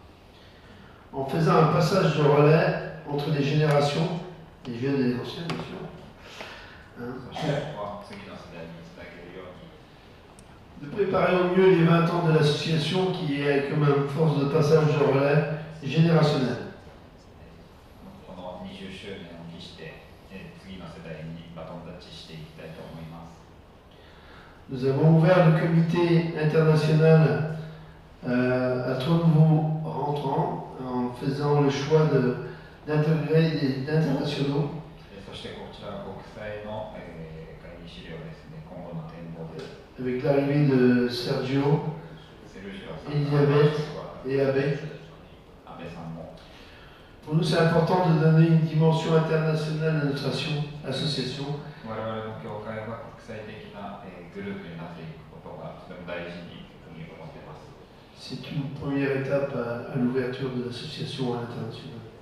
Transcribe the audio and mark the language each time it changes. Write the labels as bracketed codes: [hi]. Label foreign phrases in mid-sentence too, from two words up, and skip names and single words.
[fr] En faisant un passage de relais entre les générations, les jeunes et les anciens, bien sûr. Hein, [ja] そしてここは次の世代につなげるように [fr] de préparer au mieux les 20 ans de l'association qui est comme une force de passage de relais générationnel. [ja] この20周年を期して次の世代にバトンタッチしていきたいと思います。 [fr] Nous avons ouvert le comité international à 3 nouveaux rentrants en faisant le choix d'intégrer des internationaux. [ja] そしてこちらは国際の会議資料ですね。今後の展望です。 [fr] Avec l'arrivée de Sergio, Elisabeth et Abbé. Pour nous, c'est important de donner une dimension internationale à notre association. C'est une première étape à l'ouverture de l'association à l'international.